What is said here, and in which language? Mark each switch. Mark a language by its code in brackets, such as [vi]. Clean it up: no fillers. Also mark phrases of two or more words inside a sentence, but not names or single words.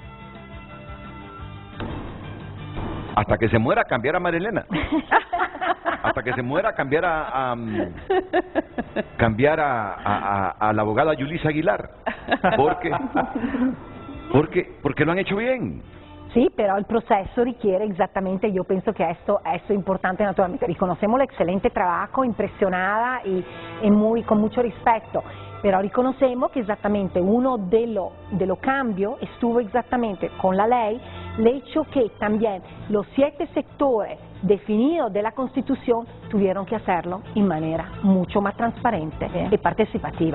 [es] Hasta que se muera, cambiar a María Elena. Hasta que se muera, cambiar a la abogada Yulisa Aguilar. Porque lo han hecho bien. [it] Sì, però il processo richiede esattamente, io penso che [es] esto è importante naturalmente, riconocemos el excelente trabajo, impresionada y con mucho respeto, pero reconocemos que exactamente uno de los cambios estuvo exactamente con la ley, el hecho que también los 7 sectores definidos de la Constitución tuvieron que hacerlo en manera mucho más transparente y participativa.